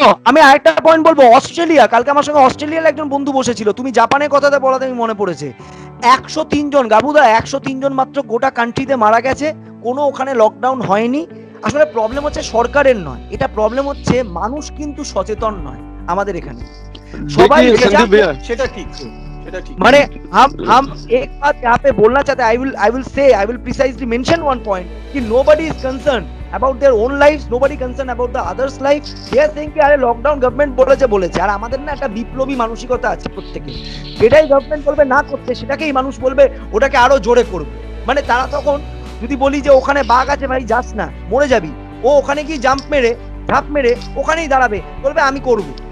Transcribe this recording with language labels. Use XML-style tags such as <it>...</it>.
<bn>আমি আরেকটা পয়েন্ট বলবো, অস্ট্রেলিয়া, কালকে আমার সঙ্গে অস্ট্রেলিয়ার একজন বন্ধু বসেছিল, তুমি জাপানের কথাটা বলাতে আমি মনে পড়েছে, 103 জন গাবুদা, 103 জন মাত্র গোটা কান্ট্রিতে মারা গেছে, কোনো ওখানে লকডাউন হয়নি। আসলে প্রবলেম হচ্ছে সরকারের নয়, এটা প্রবলেম হচ্ছে মানুষ কিন্তু সচেতন নয় আমাদের এখানে সবাই। সেটা ঠিক।</bn> <hi>माने हम एक बात यहाँ पे बोलना चाहते हैं,</hi> <en>I will precisely mention one point कि nobody is concerned about their own lives, nobody concerned about the others' life. They are saying</en> <hi>कि अरे लॉकडाउन गवर्नमेंट</hi> <bn>বলেছে, আর আমাদের না একটা বিপ্লবী মানসিকতা আছে প্রত্যেকে, যেটাই গভর্নমেন্ট বলবে না করতে সেটাকেই মানুষ বলবে ওটাকে আরো জোরে করবে। মানে তারা তখন যদি বলি যে ওখানে বাঘ আছে ভাই যাস না মরে যাবি, ও ওখানে কি ঝাঁপ মেরে ওখানেই দাঁড়াবে, বলবে আমি করবো।</bn>